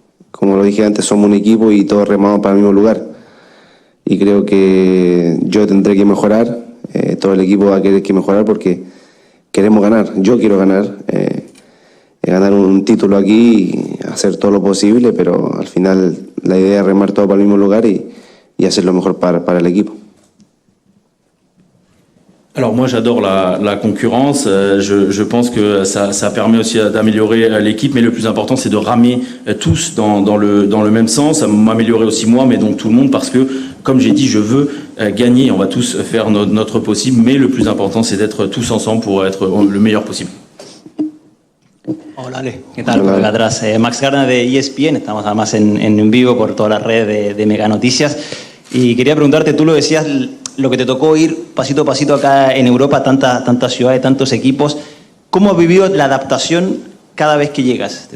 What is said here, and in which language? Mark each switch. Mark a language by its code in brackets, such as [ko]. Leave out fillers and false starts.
[es] Como lo dije antes, somos un equipo y todos remamos para el mismo lugar. Y creo que yo tendré que mejorar, todo el equipo va a querer que mejorar porque queremos ganar. Yo quiero ganar. Ganar un título aquí y hacer todo lo posible, pero al final la idea es remar todo para el mismo lugar y hacer lo mejor para el equipo. [fr] Alors moi j'adore la concurrence, je pense que ça permet aussi d'améliorer l'équipe, mais le plus important c'est de ramer tous dans le même sens, m'améliorer aussi moi, mais donc tout le monde, parce que comme j'ai dit, je veux gagner, on va tous faire notre possible, mais le plus important c'est d'être tous ensemble pour être le meilleur possible. [es] Hola Ale, ¿qué tal? Por acá atrás, Max Garner de ESPN, estamos además en vivo por toda la red de Mega Noticias, y quería preguntarte, tú lo decías, lo que te tocó ir pasito a pasito acá en Europa, tantas ciudades, tantos equipos, ¿cómo has vivido la adaptación cada vez que llegas?